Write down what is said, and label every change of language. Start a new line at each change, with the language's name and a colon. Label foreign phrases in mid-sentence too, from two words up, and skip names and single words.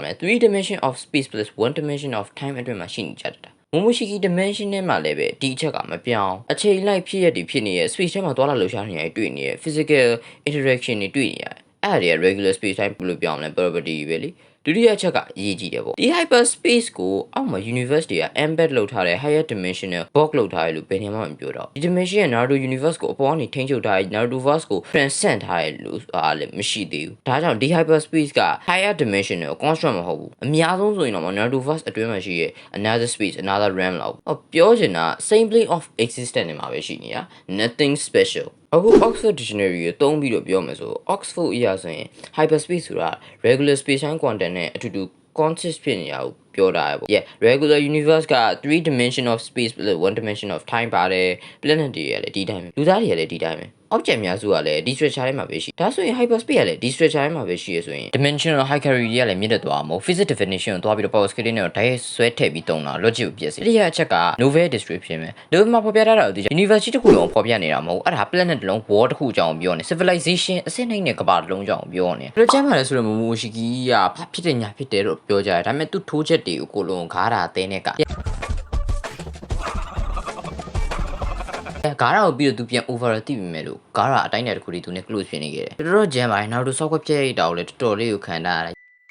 Burmese: လဲ
English: 3 dimension of space plus 1 dimension of time
Burmese: အတွင်းမှာရှိနေကြတာMomoshiki dimension နဲ့မှလည်းပဲဒီအချက်ကမပြောင်းအချိန်လိုက်ဖြစ်ရတဲ့ဖြစ်နေတဲ့ space ထဲမှာသွားလာလှုပ်ရှားနေရတွေ့နေရ
English: physical interaction
Burmese: တွေတွေ့နေရအဲ့ဒါတွေက
English: regular space time
Burmese: ဘယ်လိုပြောင်းလဲ property ပဲလေဒုတိယအချက်ကအရေးကြီးတယ်ပေါ့ဒီ hyperspace ကိုအောက်မှာ universe တွေက embed လုပ်ထားတဲ့
English: higher dimensional box
Burmese: လုပ်ထားရလို့ဘယ်နေမှမပြောတော့ဒီ dimension ရဲ့ Naruto universe ကိုအပေါ်ကနေထိန်းချုပ်ထားတဲ့ Naruto verse ကို transcend ထားရလို့လည်းမရှိသေးဘူးဒါကြောင့်ဒီ hyperspace က
English: higher dimensional construct
Burmese: မဟုတ်ဘူးအများဆုံးဆိုရင်တော့ Naruto verse အတွင်းမှာရှိရဲ့
English: another space another realm
Burmese: လောက်ပြောချင်တာ
English: same plane of existence
Burmese: နဲ့မှာပဲရှိနေတာ
English: nothing special
Burmese: အခု Oxford Dictionary ကိုသုံးပြီးတော့ပြောမယ်ဆို Oxford အရာဆိုရင် hyperspace ဆိုတာ
English: regular space time quantum
Burmese: နဲ့အတူတူ consist ဖြစ်နေတာကိုပြောတာပေါ့
English: yeah regular universe
Burmese: က
English: 3 dimension of space 1 dimension of time
Burmese: ပါတယ် planet တွေကလည်းဒီတိုင်းပဲလူသားတွေက လည်းဒီတိုင်းပဲ object များစုကလည်းဒီ structure ထဲမှာပဲရှိဒါဆိုရင် hyperspace ကလည်းဒီ structure ထဲမှာပဲရှိရဆိုရင်
English: dimensional hierarchy
Burmese: တွေကလည်းမြင့်တက်သွားမှာ
English: physics definition
Burmese: ကိုသွားပြီးတော့ power scaling နဲ့ဓာတ်ရိုက်ဆွဲထည့်ပြီးသုံးတာ logic ကိုပြည့်စေဒီအချက်က
English: novel description
Burmese: ပဲ novel မှာဖော်ပြထားတာဒီ university တစ်ခုလုံးဖော်ပြနေတာမဟုတ်အဲ့ဒါ planet တစ်လုံး world တစ်ခုအကြောင်းပြောနေ civilization အစစ်နှိမ့်တဲ့ကမ္ဘာတစ်လုံးအကြောင်းပြောနေဘယ်လိုကျမ်းပါလဲဆိုတော့ Momoshiki ကဘာဖြစ်တဲ့ညာဖြစ်တယ်လို့ပြောကြတယ်ဒါပေမဲ့သူထိုးချက်တွေကိုကိုလုံးဂါးတာအသေးနဲ့ကဂါရာကိုပြီးတော့သူပြန် over တိပြီမဲ့လို့ဂါရာအတိုင်းနဲ့တခုတည်းသူနဲ့ close ဖြစ်နေခဲ့တယ်တော်တော်ကြမ်းပါတယ်နောက်တော့ software ပြည့်ရတာကိုလည်းတော်တော်လေးကိုခံထားရတယ်